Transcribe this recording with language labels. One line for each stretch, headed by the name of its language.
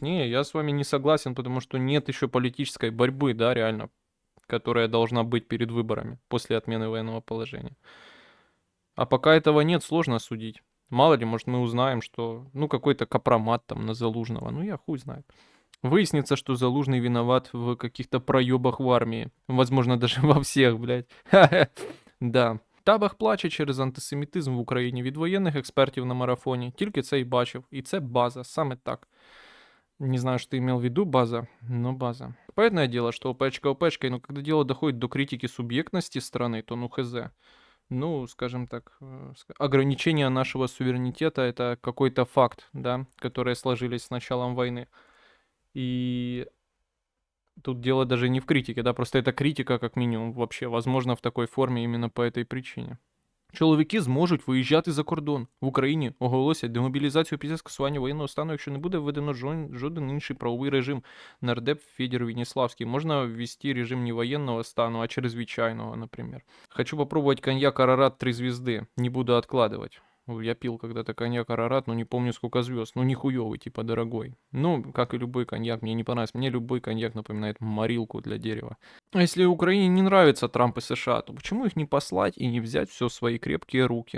Russian: Не, я с вами не согласен, потому что нет еще политической борьбы, да, реально, которая должна быть перед выборами после отмены военного положения. А пока этого нет, сложно судить. Мало ли, может, мы узнаем, что, ну, какой-то компромат там на Залужного. Ну, я хуй знает. Выяснится, что Залужный виноват в каких-то проебах в армии. Возможно, даже во всех, блядь. Да.
Ukrainian: Табах плаче через антисемітизм в Україні від воєнних експертів на марафоні. Тільки це й бачив. І це база, саме так.
Russian: Не знаю, что ты имел в виду, база, но база. Понятное дело, что опечка опечкой, но когда дело доходит до критики субъектности страны, то ну хз. Ну, скажем так, ограничение нашего суверенитета — это какой-то факт, да, которые сложились с началом войны. И тут дело даже не в критике, да, просто это критика как минимум вообще, возможно, в такой формі именно по этой причині.
Ukrainian: Чоловіки зможуть виїжджати за кордон. В Україні оголосять демобілізацію після скасування воєнного стану, якщо не буде введено жоден інший правовий режим. Нардеп Федір Веніславський. Можна ввести режим не воєнного стану, а
Russian: чрезвичайного, например. Хочу попробовать коньяк Арарат 3 звезды. Не буду откладывать. Я пил когда-то коньяк Арарат, но не помню сколько звезд. Ну, нихуёвый, типа дорогой. Ну, как и любой коньяк, мне не понравится. Мне любой коньяк напоминает морилку для дерева. А если Украине не нравится Трамп и США, то почему их не послать и не взять все в свои крепкие руки?